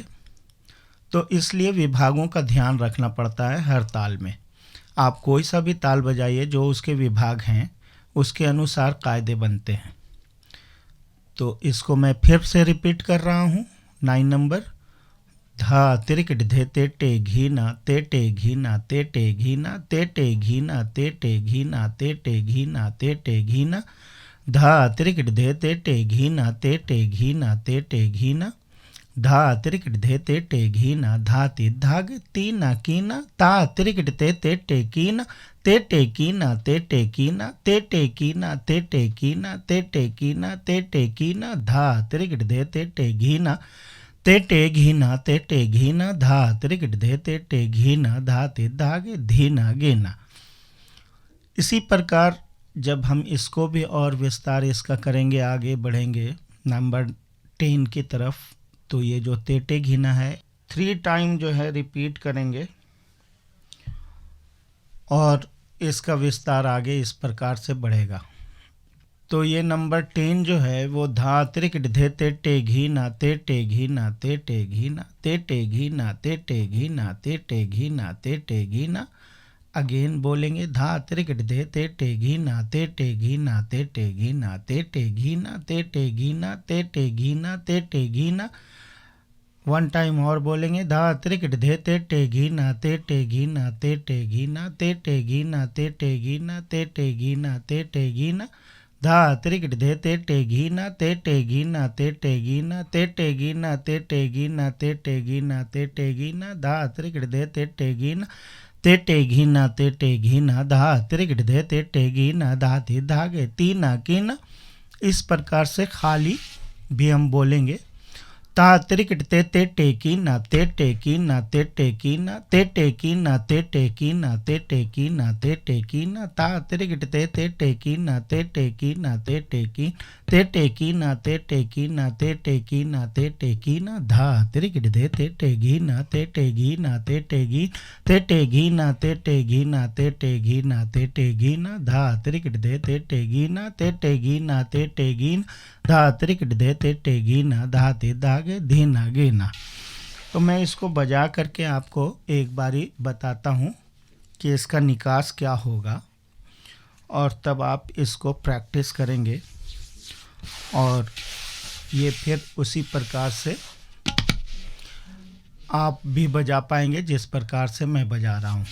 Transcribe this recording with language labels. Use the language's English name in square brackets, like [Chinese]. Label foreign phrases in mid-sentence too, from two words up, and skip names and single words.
[Hindi] तो इसलिए विभागों का ध्यान रखना पड़ता है हर ताल में। आप कोई सा भी ताल बजाइए, जो उसके विभाग हैं उसके अनुसार कायदे बनते हैं। तो इसको मैं फिर से रिपीट कर रहा हूँ। 9 नंबर, धा तिरिकट धे ते टे घीना ते टे घीना ते टे घीना ते टे घीना ते टे घीना ते टे घीना ते टे घीना, धा तिरिकट धे ते टे घीना ते टे घीना ते टे घीना, धा तिरिकट धे ते टे घीना धाति धाग तीना कीना, ता तिरिकट ते टे कीना ते टे कीना ते टे कीना ते टे कीना ते टे कीना ते टे कीना ते टे कीना, धा तिरिकट धे ते टे घीना ते टे घीना ते टे घीना, धा तिरिकट धे ते टे घीना धाति धागे धीना गेना। इसी प्रकार जब हम इसको भी और विस्तार इसका करेंगे, आगे बढ़ेंगे नंबर 10 की तरफ, तो ये जो तेटे घीना है 3 टाइम जो है रिपीट करेंगे और इसका विस्तार आगे इस प्रकार से बढ़ेगा। तो ये नंबर 10 जो है वो धा तिरिकट धे ते टे घीना ते टे घीना ते टे घीना ते टे घीना ते टे घीना ते टे घीना ते टे घीना। अगेन बोलेंगे, धा तिरिकट धे ते टे घीना ते टे घीना ते टे घीना ते टे घीना ते टे घीना ते टे घीना ते टे घीना। 1 टाइम और बोलेंगे, धा तिरिकट धे ते टे घीना ते टे घीना ते टे घीना ते टे घीना ते टे घीना ते टे घीना ते टे घीना, धा तिरिकट धे ते टे घीना ते टे घीना ते टे घीना ते टे घीना ते टे घीना ते टे घीना ते टे घीना, धा तिरिकट धे ते टे घीना ते टे घीना ते टे घीना, धा तिरिकट धे ते टे घीना धाति धागे तीना कीना। इस प्रकार से खाली भी हम बोलेंगे, ता तिरिकट ते टे कीना ते टे कीना ते टे कीना ते टे कीना ते टे कीना ते टे कीना ते टे कीना, ता तिरिकट ते टे कीना ते टे कीना ते टे की ते टे कीना ते टे कीना ते टे कीना ते टे कीना, धा तिरिकट धे ते टे घीना ते टे घीना ते टे घी ते टे घीना ते टे घीना ते टे घीना ते टे घीना, धा तिरिकट धे ते टे घीना ते टे घीना ते टे घीना, धा तिरिकट धे ते टे घीना धाति धागे धीना गेना। तो मैं इसको बजा करके आपको एक बारी बताता हूँ कि इसका निकास क्या होगा और तब आप इसको प्रैक्टिस करेंगे और ये फिर उसी प्रकार से आप भी बजा पाएंगे जिस प्रकार से मैं बजा रहा हूँ।